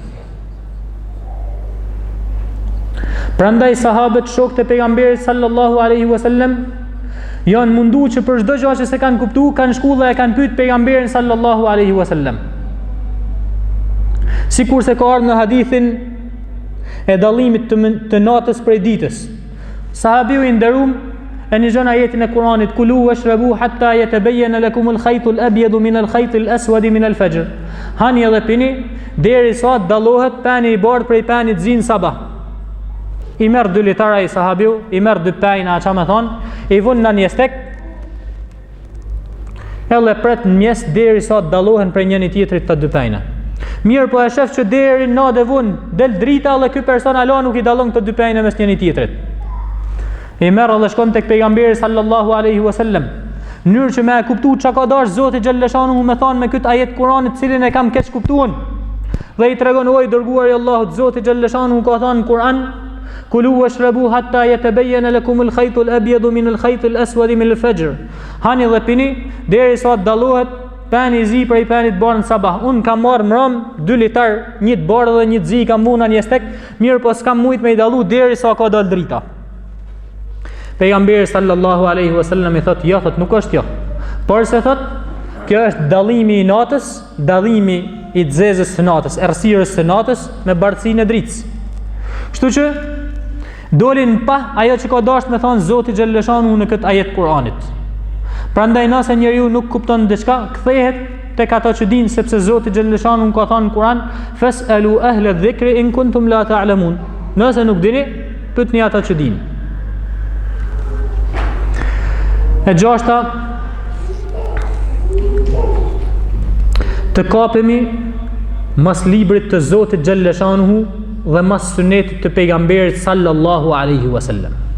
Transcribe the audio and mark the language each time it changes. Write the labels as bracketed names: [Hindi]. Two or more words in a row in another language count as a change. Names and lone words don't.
[Albanian] Prandaj sahabët shokët e pejgamberit [Arabic] صلى الله عليه وسلم [Albanian] janë mundu që për çdo gjë që se kanë kuptu, kanë shku dhe e kanë pyet pejgamberin [Arabic] صلى الله عليه وسلم. [Albanian] Sikur se ka ardhur në hadithin e dallimit të natës prej ditës. Sahabiu i nderuar e nixon ajetin e Kuranit [Arabic] كلوا واشربوا حتى يتبين لكم الخيط الأبيض من الخيط الأسود من الفجر. [Albanian] Hani edhe pini derisa dallohet pani i bardhë prej panit zin sabah. I merr 2 litara i sahabiu, i merr 2 pajna, çka më thon, i vun në një stek. Edhe pret në mes derisa dallohen prej njëri tjetrit të 2 pajna. Mirë, po e shef që deri në dhe vun del drita dhe ky person ala nuk i dallon këto 2 pajna mes njëri tjetrit. I merr dhe shkon tek pejgamberi [Arabic] صلى الله عليه وسلم. [Albanian] Në mënyrë që më e kuptu çka ka dash Zoti xhalleshanu më thon me këtë ajet Kuranit, cilin e kam keq kuptuar. Dhe i tregon oj dërguari i Allahut, Zoti xhalleshanu ka thënë në Kur'an [Arabic] كلوا واشربوا حتى يتبين لكم الخيط الأبيض من الخيط الأسود من الفجر. [Albanian] Hani dhe pini derisa dallohet pani i zi prej panit bardh në sabah. Un kam marr mram 2 litar, një të bardhë dhe një të zi kam vuna një stek, mirë po s'kam mujt me i dallu derisa ka dal drita. Pejgamberi [Arabic] صلى الله عليه وسلم [Albanian] i thot, jo, thot, nuk është jo. Por se thot, kjo është dallimi i natës, dallimi i xezës së natës, errësirës së natës me bardhësinë e dritës. Kështu që dolin pa ajo që ka dashur me thon Zoti xhalleshanu në këtë ajet Kuranit. Prandaj nëse njeriu nuk kupton diçka, kthehet tek ato që din, sepse Zoti xhalleshanu ka thënë në Kur'an [Arabic] فاسألوا أهل الذكر إن كنتم لا تعلمون. [Albanian] Nëse nuk dini, pyetni ata që din. E gjashta, të kapemi mas librit të Zotit xhalleshanu dhe mas sunetit të pejgamberit [Arabic] صلى الله عليه وسلم.